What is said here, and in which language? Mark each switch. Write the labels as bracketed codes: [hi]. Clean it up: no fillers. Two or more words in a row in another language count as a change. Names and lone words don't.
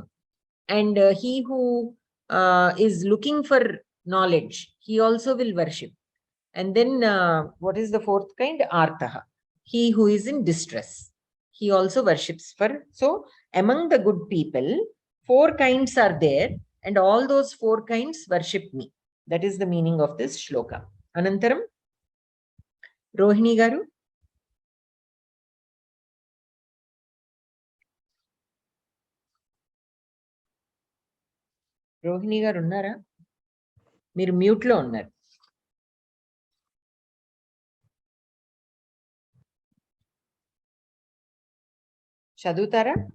[en] And he who is looking for knowledge, he also will worship. And then what is the 4th kind? Artaha. He who is in distress. He also worships for. So among the good people, 4 kinds are there, and all those 4 kinds worship me. That is the meaning of this shloka. [te] అనంతరం, రోహిణి గారు. రోహిణి గారు ఉన్నారా? మీర్ mute లో ఉన్నారు. చదువుతారా?